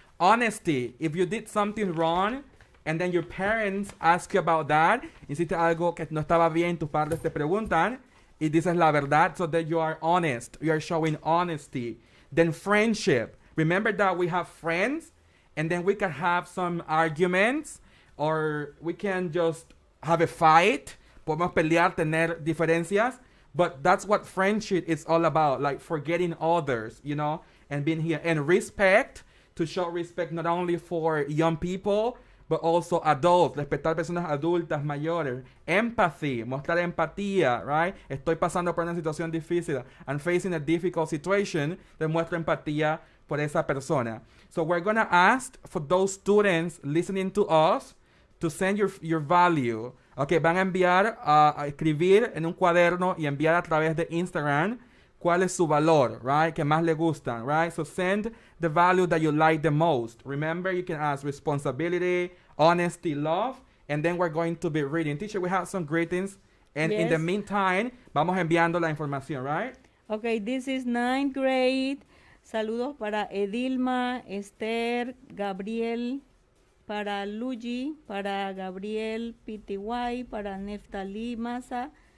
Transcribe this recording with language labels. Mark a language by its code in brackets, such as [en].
[en] Honesty. If you did something wrong, and then your parents ask you about that, hiciste algo que no estaba bien, tus padres te preguntan, y dices la verdad, so that you are honest. You are showing honesty. Then friendship. Remember that we have friends, and then we can have some arguments, or we can just have a fight. [es] Podemos pelear, tener diferencias. [en] But that's what friendship is all about, like forgetting others, you know, and being here. And respect, to show respect not only for young people, but also adults, respetar personas adultas, mayores. [es] Empathy, mostrar empatía, right? Estoy pasando por una situación difícil. [en] I'm facing a difficult situation. [es] Demuestro empatía por esa persona. [en] So we're going to ask for those students listening to us to send your value [es] Ok, van a enviar, a escribir en un cuaderno y enviar a través de Instagram cuál es su valor, right? Que más le gustan, right? [en] So send the value that you like the most. Remember, you can ask responsibility, honesty, love, and then we're going to be reading. Teacher, we have some greetings, and in the meantime, vamos enviando la información, right? Okay, this is 9th grade. Saludos para Edilma, Esther, Gabriel, para Luigi, para Gabriel PTY, para Neftali Massa.